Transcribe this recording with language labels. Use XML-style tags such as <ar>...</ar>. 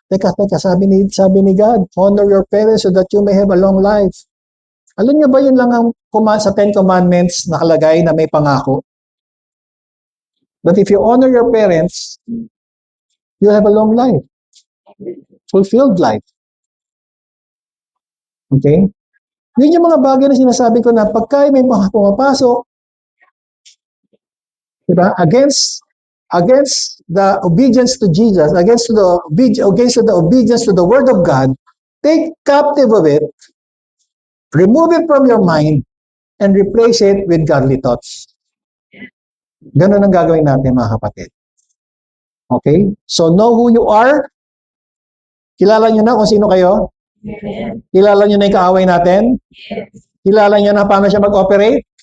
<tl>Teka, sabi ni</tl> <en>God, honor your parents so that you may have a long life.</en> <tl>Alam niyo ba yun lang ang sa 10 Commandments nakalagay na may pangako?</tl> <en>But if you honor your parents, you have a long life. Fulfilled life. Okay?</en> <tl>Yun yung mga bagay na sinasabi ko na pagka may mga pumapasok, diba?</tl> <en>Against the obedience to Jesus, against the obedience to the Word of God, take captive of it, remove it from your mind, and replace it with godly thoughts.</en> <tl>Ganun ang gagawin natin, mga kapatid.</tl> <en>Okay? So, know who you are.</en> <tl>Kilala nyo na kung sino kayo?</tl> <en>Yes.</en> <tl>Kilala nyo na yung kaaway natin? Yes. Kilala nyo na paano siya mag-operate?</tl>